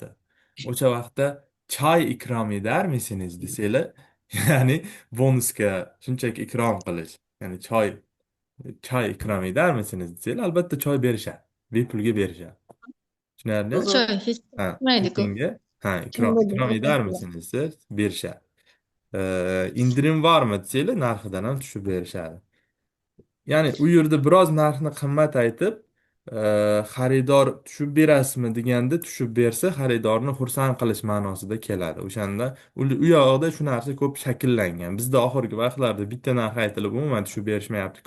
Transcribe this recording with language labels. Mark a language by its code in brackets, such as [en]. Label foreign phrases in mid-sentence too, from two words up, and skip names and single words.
[uz] O'sha vaqtda choy [tr] ikrom edermisiniz [uz] desanglar, ya'ni bonusga shunchaki ikrom qilish. Ya'ni choy [tr] ikrom edermisiniz [uz] desanglar, albatta choy berishadi. Bepulga berishadi. Tushunarli? Choy hech Ha, chiqmaydi-ku. tekinga, Kim bo'ldi? [tr] ikrom edermisiniz [uz] desa berishadi. [tr] İndirim var mı [uz] desanglar narxidan ham tushib berishadi. Ya'ni u yerda biroz narxni qimmat aytib, xaridor tushib berasizmi deganda tushib bersa xaridorni xursand qilish ma'nosida keladi. O'shanda u yog'ida shu narsa ko'p shakllangan. Bizda oxirgi vaqtlarda bitta narx aytilib umuman tushib berishmayapti-ku.